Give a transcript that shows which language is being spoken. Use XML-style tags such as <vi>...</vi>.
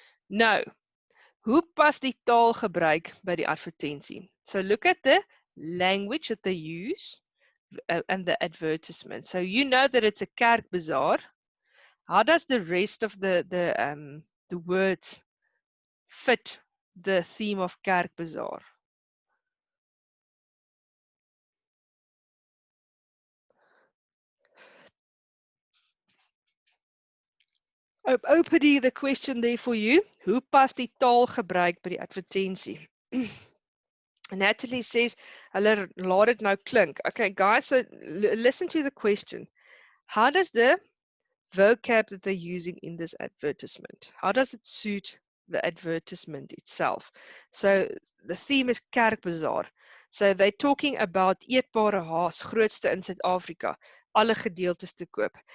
<af>Nou, hoe pas die taal gebruik by die advertensie?</af> <en>So look at the language that they use and the advertisement. So you know that it's a Kerk Bazaar. How does the rest of the words fit the theme of Kerk Bazaar? Opening the question there for you.</en> <af>Hoe pas die taal gebruik by die advertensie?</af> <en>Natalie says,</en> <af>hulle laat dit nou klink.</af> <en>Okay, guys, so listen to the question. How does the vocab that they're using in this advertisement, how does it suit the advertisement itself. So the theme is Kerkbazaar. So they're talking about</en> <af>eetbare haas, grootste in Suid-Afrika, alle gedeeltes te koop.</af>